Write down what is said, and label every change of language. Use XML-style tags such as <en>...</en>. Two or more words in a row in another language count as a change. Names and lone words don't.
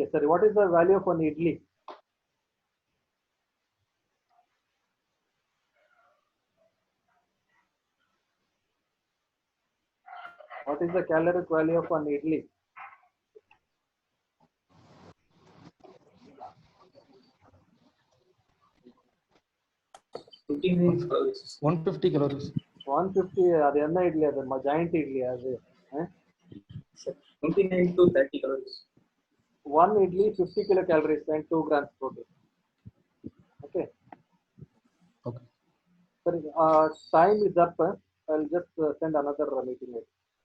<en>Sorry, what is the value of an idli? What is the caloric value of an idli? calories. 150 calories.</en> <tcy>150 ಅದು ಎನ್ನ ಇಡ್ಲಿ ಅದು ಜಾಯಿಂಟ್ ಇಡ್ಲಿ ಅದು</tcy> <en>29 to 30 calories. one idli 50 kilocalories and 2 grams protein. Okay. Okay. Sorry, time is up. I'll just send another meeting.</en>